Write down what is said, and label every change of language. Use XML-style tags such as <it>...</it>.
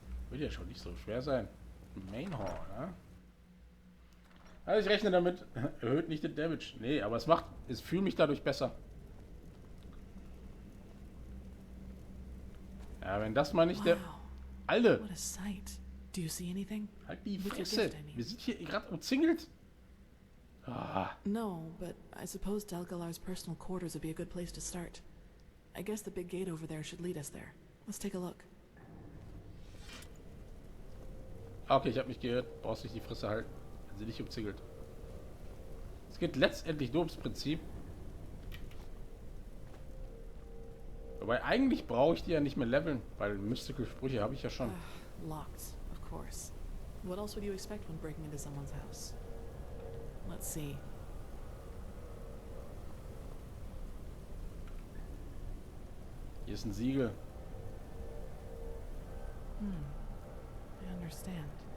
<de>Wird ja schon nicht so schwer sein. Main Hall, ne? Also ich rechne damit, erhöht nicht den Damage. Nee, aber es fühlt mich dadurch besser. Ja, wenn das mal nicht der... Alter!</de> <en>What a sight. Do you see anything?</en> <de>Halt die Fresse. Wir sind hier gerade umzingelt. Ah.</de> <en>No, but I suppose Delgalar's personal quarters would be a good place to start. I guess the big gate over there should lead us there. Let's take a look.</en> <de>Okay, ich habe mich gehört. Brauchst nicht die Fresse halten, wenn sie nicht umzingelt. Es geht letztendlich nur ums Prinzip. Wobei eigentlich brauche ich die ja nicht mehr leveln, weil Mystical Sprüche habe ich ja schon.</de> <en>Locked, of course. What else would you expect when breaking into someone's house? Let's see.</en> <de>Hier ist ein Siegel.</de> <en>I understand.</en>